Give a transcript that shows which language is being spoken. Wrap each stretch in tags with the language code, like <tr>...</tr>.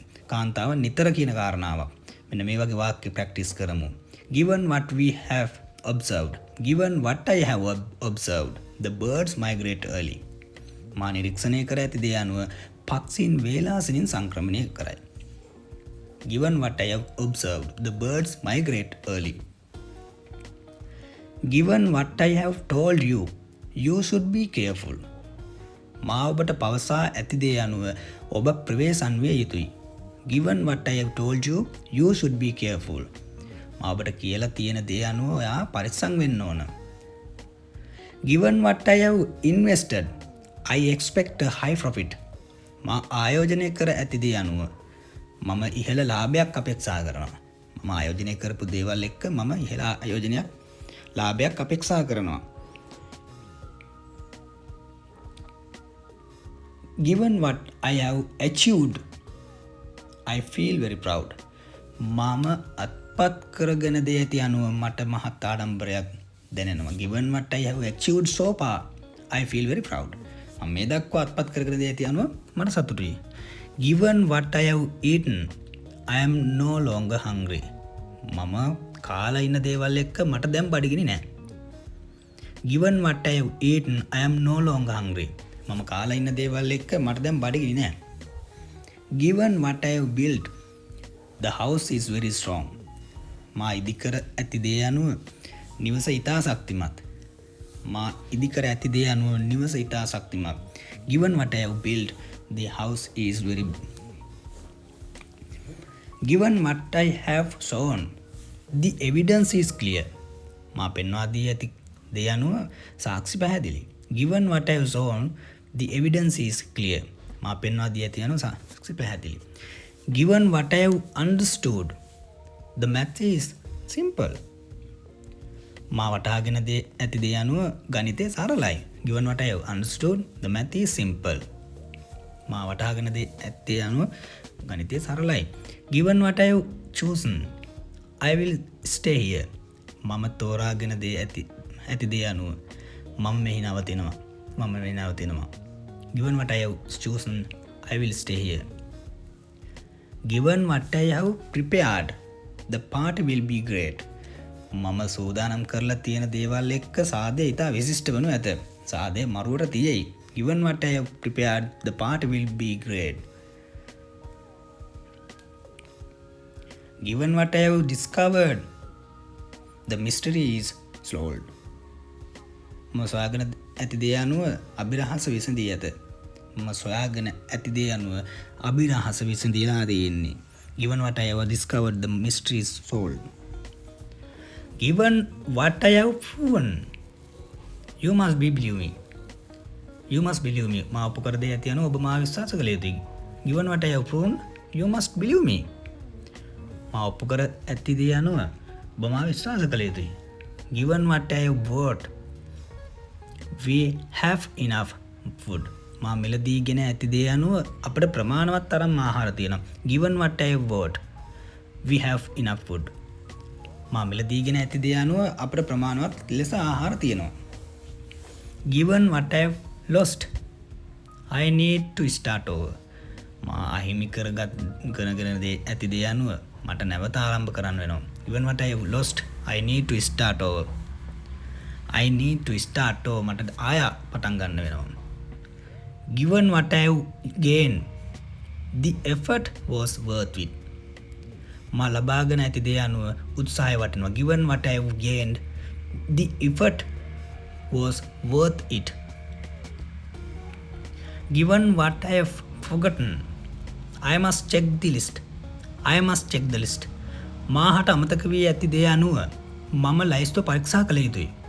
<si>කාන්තාව නිතර කියන කාරණාවක්. මෙන්න මේ වගේ වාක්‍ය ප්‍රැක්ටිස් කරමු.</si> <en>Given what we have observed. Given what I have observed, the birds migrate early.</en> <si>මා නිරීක්ෂණය කර ඇති දේ අනුව පක්ෂීන් වේලාසනින් සංක්‍රමණය කරයි.</si> <en>Given what I have observed, the birds migrate early. Given what I have told you, you should be careful.</en> <si>මා ඔබට පවසා ඇති දේ අනුව ඔබ ප්‍රවේශම් විය යුතුයි.</si> <en>Given what I have told you, you should be careful.</en> <si>මා ඔබට කියලා තියෙන දේ අනුව ඔයා පරිස්සම් වෙන්න ඕන.</si> <en>Given what I have invested, I expect a high profit.</en> <si>මා ආයෝජනය කර ඇති දේ අනුව මම ඉහළ ලාභයක් අපේක්ෂා කරනවා. මම ආයෝජනය කරපු දේවල් එක්ක මම ඉහළ ආයෝජනයක් ලාභයක් අපේක්ෂා කරනවා.</si> <en>Given what I have achieved, I feel very proud.</en> <si>මම අත්පත් කරගෙන දේ ඇති අනුව මට මහත් ආඩම්බරයක් දැනෙනවා.</si> <en>Given what I have achieved so far, I feel very proud.</en> <si>මම මේ දක්වා අත්පත් කරගෙන දේ ඇති අනුව මට සතුටුයි.</si> <en>Given what I have eaten, I am no longer hungry.</en> <si>මම කාලා ඉන්න දේවල් එක්ක මට දැන් බඩගිනි නෑ.</si> <en>Given what I have eaten, I am no longer hungry.</en> <si>මම කාලා ඉන්න දේවල් එක්ක මට දැන් බඩගිනි නෑ.</si> <en>Given what I have built, the house is very strong.</en> <si>මා ඉදිකර ඇති දේ අනුව නිවස ඉතා ශක්තිමත්. මා ඉදිකර ඇති දේ අනුව නිවස ඉතා ශක්තිමත්.</si> <en>Given what I have built, the house is very. Given what I have shown, the evidence is clear.</en> <si>මා පෙන්වා දී ඇති දේ අනුව සාක්ෂි පැහැදිලි.</si> <en>Given what I have shown, the evidence is clear.</en> <si>මා පෙන්වා දී ඇති අනුව සාක්ෂි පැහැදිලි.</si> <en>Given what I have understood, the math is simple.</en> <si>මා වටහාගෙන ඇති දේ අනුව ගණිතය සරලයි.</si> <en>Given what I have understood, the math is simple.</en> <si>මා වටහාගෙන ඇත්තේ අනුව ගණිතය සරලයි.</si> <en>Given what I have chosen, I will stay here.</en> <si>මම තෝරාගෙන දේ ඇති දේ අනුව මම මෙහි නවතිනවා.</si> <en>Given what I have chosen, I will stay here. Given what I have prepared, the party will be great.</en> <si>මම සූදානම් කරලා තියෙන දේවල් එක්ක සාදේ ඉතා විශිෂ්ට වනු ඇත. සාදේ මරුවට තියෙයි.</si> <en>Given what I have prepared, the party will be great. Given what I have discovered, the mystery is solved.</en> <si>මම සොයාගෙන ඇති දේ අනුව අභිරහස විසඳී ඇත. මම සොයාගෙන ඇති දේ අනුව අභිරහස විසඳීලා තියෙන්නේ.</si> <en>Given what I have discovered, the mystery is solved. Given what I have proven, you must believe me. You must believe me.</en> <si>මා ඔප්පු කර දේ ඇති අනුව ඔබ මා විශ්වාස කළ යුතුයි.</si> <en>Given what I have proven, you must believe me.</en> <si>මා ඔප්පු කර ඇති දේ අනුව ඔබ මා විශ්වාස කළ යුතුයි.</si> <en>Given what I have bought, we have enough food.</en> <si>මා මිලදීගෙන ඇති දේ අනුව අපට ප්‍රමාණවත් තරම් ආහාර තියෙනවා.</si> <en>Given what I have bought, we have enough food.</en> <si>මා මිලදීගෙන ඇති දේ අනුව අපට ප්‍රමාණවත් ලෙස ආහාර තියෙනවා.</si> <en>Given what I have lost, I need to start over.</en> <si>මා අහිමි කරගෙන ඇති දේ අනුව මට නැවත ආරම්භ කරන්න වෙනවා.</si> <en>Given what I have lost, I need to start over. I need to start over.</en> <si>මට ආය පටන් ගන්න වෙනවා.</si> <en>Given what I have gained, the effort was worth it.</en> <si>මා ලබාගෙන ඇති දේ අනුව උත්සාහය වටිනවා.</si> <en>Given what I have gained, the effort was worth it. Given what I have forgotten, I must check the list. I must check the list.</en> <si>මාහට අමතක වී ඇති දේ අනුව මම ලයිස්තුව පරීක්ෂා කළ යුතුයි.</si>